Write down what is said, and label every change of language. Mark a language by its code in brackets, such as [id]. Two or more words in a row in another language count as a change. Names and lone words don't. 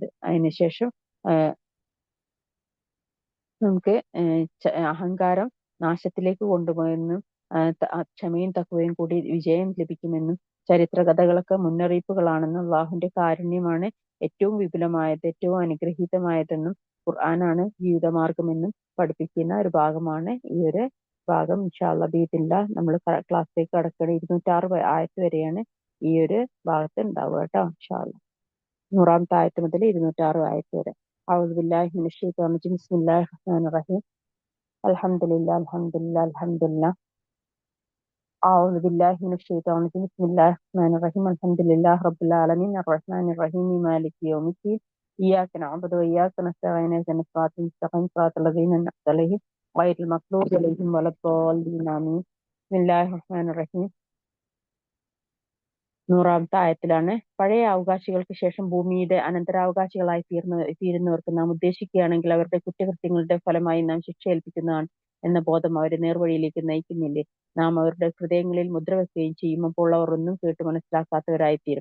[ml] അതിനുശേഷം നമുക്ക് അഹങ്കാരം നാശത്തിലേക്ക് കൊണ്ടുപോയെന്നും ക്ഷമയും തഖ്വയും കൂടി വിജയം ലഭിക്കുമെന്നും ചരിത്ര കഥകളൊക്കെ മുന്നറിയിപ്പുകളാണെന്നും അള്ളാഹുവിന്റെ കാരുണ്യമാണ് ഏറ്റവും വിപുലമായത് ഏറ്റവും അനുഗ്രഹീതമായതെന്നും ഖുർആനാണ് ജീവിതമാർഗമെന്നും പഠിപ്പിക്കുന്ന ഒരു ഭാഗമാണ് ഈ ഒരു ഭാഗം. [ar] إن شاء الله بإذن الله [ml] നമ്മൾ ക്ലാസ്സിലേക്ക് കടക്കുകയാണ്. 206 ആയത്ത് വരെയാണ് ഈ ഒരു ഭാഗത്ത് ഉണ്ടാവുക കേട്ടോ. [ar] إن شاء الله [ml] 100ാമത്തെ ആയത്ത് മുതൽ 206 ആയത്ത് വരെ. [ar] أعوذ بالله من الشيطان الرجيم بسم الله الرحمن الرحيم الحمد لله الحمد لله الحمد لله أعوذ بالله من الشيطان الرجيم بسم الله الرحمن الرحيم الحمد لله رب العالمين الرحمن الرحيم مالك يوم الدين إياك نعبد وإياك نستعين اهدنا الصراط المستقيم صراط الذين أنعمت عليهم غير المغضوب عليهم ولا الضالين آمين بسم الله الرحمن الرحيم [ml] 100ാമത്തെ ആയത്തിലാണ്. പഴയ അവകാശികൾക്ക് ശേഷം ഭൂമിയുടെ അനന്തരാവകാശികളായി തീരുന്നവർക്ക് നാം ഉദ്ദേശിക്കുകയാണെങ്കിൽ അവരുടെ കുറ്റകൃത്യങ്ങളുടെ ഫലമായി നാം ശിക്ഷ ഏൽപ്പിക്കുന്നതാണ് എന്ന ബോധം അവരെ നേർവഴിയിലേക്ക് നയിക്കുന്നില്ലേ? നാം അവരുടെ ഹൃദയങ്ങളിൽ മുദ്ര വെക്കുകയും ചെയ്യും. അപ്പോൾ അവർ ഒന്നും കേട്ട് മനസ്സിലാക്കാത്തവരായിത്തീരും.